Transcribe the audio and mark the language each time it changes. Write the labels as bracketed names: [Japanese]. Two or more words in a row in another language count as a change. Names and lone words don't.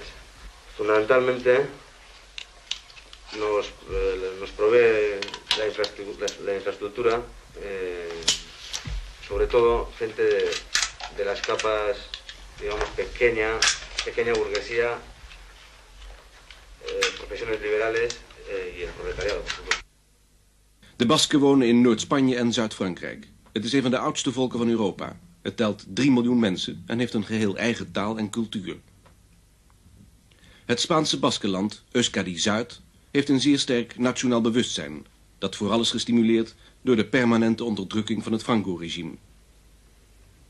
[Spanish] Fundamentalmente nos provee la infraestructura, sobre todo gente de las capas, digamos, pequeña burguesía, profesiones liberales y el proletariado, por supuesto. [Dutch] De Basken wonen in Noord-Spanje en Zuid-Frankrijk. Het is een van de oudste volken van Europa. Het telt 3 miljoen mensen en heeft een geheel eigen taal en cultuur. Het Spaanse Baskenland, Euskadi Zuid, heeft een zeer sterk nationaal bewustzijn, dat vooral is gestimuleerd door de permanente onderdrukking van het Franco-regime.